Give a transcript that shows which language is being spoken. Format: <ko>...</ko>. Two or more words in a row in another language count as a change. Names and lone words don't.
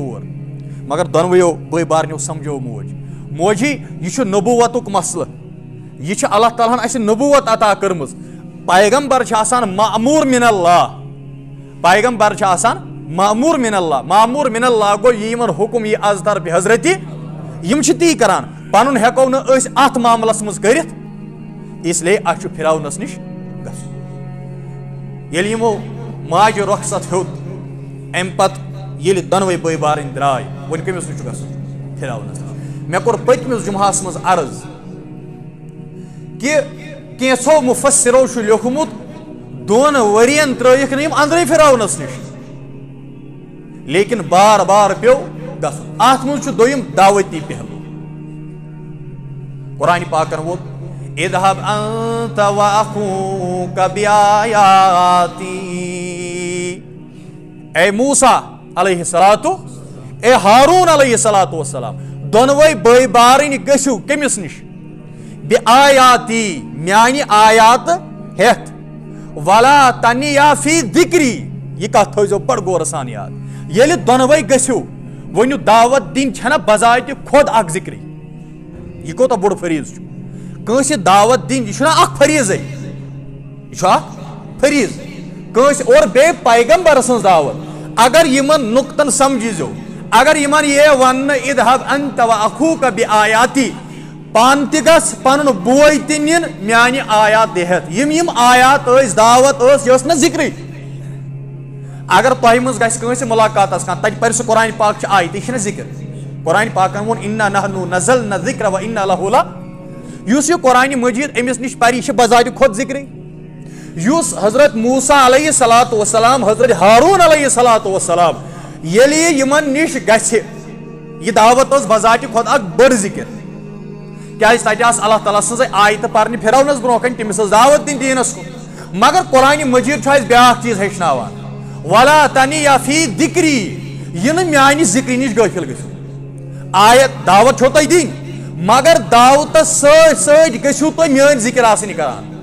<ks>اور مگر دۄنوٕیو بٲے بارنیو سمجھو موجی یہِ چھُ نبوتُک مسلہٕ یہ اللہ تعالیٰ ہن اسہِ نبوت عطا کٔرمٕژ پیغمبر چھِ آسان معموٗر</ks> <ar>من اللہ</ar> <ks>پیغمبر چھِ آسان معموٗر</ks> <ar>من اللہ</ar> <ks>گوٚو یہِ یِمن حُکُم یی از طرفہِ حضرتِ یِم چھِ تی کران پنُن ہٮ۪کو نہٕ أسۍ اتھ معاملس منٛز کٔرِتھ</ks> <ur>اس لیے</ur> <ks>اسہِ چھُ فِراونس نِش گژھُن ییٚلہِ یِمو ماجہِ رۄخصت ہیوٚت امہِ پتہٕ ییٚلہِ دۄنوَے بٲے بارٕنۍ درٛاے وۄنۍ کٔمِس نِش چھُ گژھُن فِراونس مےٚ کوٚر پٔتمِس جُمعہس منٛز عرض کہ کینٛژھو مُفسِرو چھُ لیوٚکھمُت 2 ؤرین ترٲیِکھ نہٕ یِم أنٛدرٕے فِراونس نِش لیکن بار بار پیوٚو گژھُن اتھ منٛز چھُ دوٚیِم دعوتی پہلوٗ قرآنِ پاکن ووٚن</ks> <ar>اذهب انت واخوك بآياتي</ar> <ks>اے موسیٰ</ks> <ar>علیہ الصلوۃ</ar> <ks>اے ہارون</ks> <ar>علیہ الصلوۃ والسلام</ar> <ks>دۄنوَے بٲے بارٕنۍ گٔژھِو کٔمِس نِش بآیاتی میانہِ آیات ہٮ۪تھ</ks> <ar>ولا تنیا فی ذکری</ar> <ks>یہِ کتھ تھٲیزیو بڑٕ غورٕ سان یاد ییٚلہِ دۄنوَے گٔژھِو ؤنِو دعوت دِنۍ چھنہ بذاتہِ خۄد اکھ ذِکری یہِ کوٗتاہ بوٚڑ فریٖض چھُ کٲنٛسہِ دعوت دِنۍ یہِ چھُنہ اکھ فریٖضے یہِ چھُ اکھ فریٖض کٲنٛسہِ اور بیٚیہِ پیغمبر سٕنٛز دعوت اگر یِمن نُقطن سمجھیٖزیو اگر یِمن یہِ وننہٕ</ks> <ar>اذهب انت واخوك بآیاتی</ar> <ks>پانہٕ تہِ گژھ پنُن بوے تہِ نِن میانہِ آیات دِ ہٮ۪تھ یِم آیات ٲسۍ دعوت ٲس یہِ ٲس نہ ذِکرٕے اگر تۄہہِ منٛز گژھِ کٲنٛسہِ مُلاقاتس کانٛہہ تتہِ پرِ سُہ قرآنِ پاک چھِ آیت یہِ چھِنہ ذِکر قرآنِ پاکن ووٚن</ks> <ar>انا نحنو نزلنا الذکر وانا لہُ لَحافِظوٗن</ar> <ks>یُس یہِ قرآنِ مجیٖد أمِس نِش پرِ یہِ چھِ بذاتہِ خۄد ذِکرٕے یُس حضرت موسیٰ</ks> <ar>علیہ الصلوۃ والسلام</ar> <ks>حضرت ہارون</ks> <ar>علیہ الصلوۃ</ar> <ks>والسلام ییٚلہِ یہِ یِمن نِش گژھِ یہِ دعوت ٲس بذاتہِ خۄد اکھ بٔڑ ذِکر کیازِ تتہِ آسہٕ اللہ تعالیٰ سٕنٛزے آیتہٕ پرنہِ فِراونس برونٛہہ کنہِ تٔمِس ٲس دعوت دِنۍ دیٖنس کُن مگر قرآنِ مجیٖد چھُ اسہِ بیاکھ چیٖز ہیٚچھناوان</ks> <ar>ولا تنیا فی ذکری</ar> <ks>یہِ نہٕ میانہِ ذِکرِ نِش غٲفِل گٔژھِو آیت دعوت چھو تۄہہِ دِنۍ مگر دعوتس سۭتۍ سۭتۍ گٔژھِو تُہۍ میٲنۍ ذِکر آسٕنۍ کران</ks>